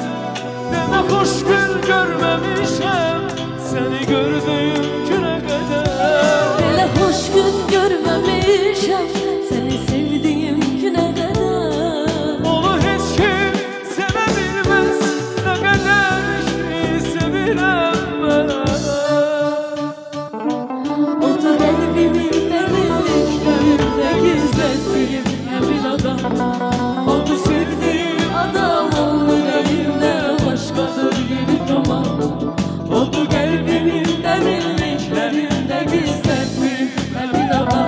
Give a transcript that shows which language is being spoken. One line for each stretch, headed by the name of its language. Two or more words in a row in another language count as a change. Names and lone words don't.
Azerbaijani: Demə xoş gün görməmişəm, səni gördüyüm günə qədər.
Turkish: Hele hoş gün görmemişim seni sevdiğim güne kadar.
Azerbaijani: Onu heç kim sevə bilməz, nə qədər ki sevirəm mən.
Turkish: Oldu kalbimin derinliklerinde gizlettiğim emin adam. Oldu sevdiğim Adam, onun yüreğimde başkadır yeri tamam. oldu Kalbimin derinliklerinde gizlettiğim emin adam.